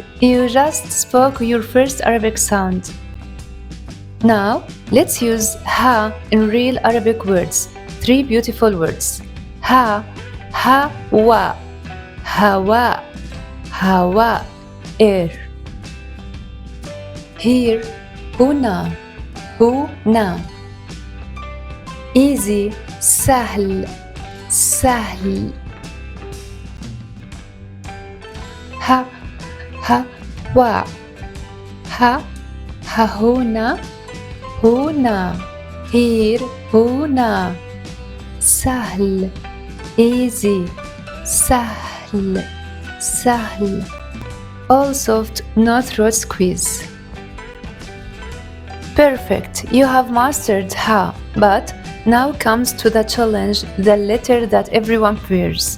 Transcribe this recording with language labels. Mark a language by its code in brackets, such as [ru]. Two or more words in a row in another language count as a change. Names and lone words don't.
[en] You just spoke your first Arabic sound. Now, let's use ha in real Arabic words. 3 beautiful words. [ar] ها، هواء، هواء، هواء, [en] air. Here, [ar] هنا، هنا. Easy, سهل، سهل. ها، ها، وا. ها، ها، هنا، هنا. [en] Here, huna. Sahl, easy. [ar] سهل، سهل. [en] All soft, no throat squeeze. Perfect, you have mastered ha, but now comes to the challenge, the letter that everyone fears.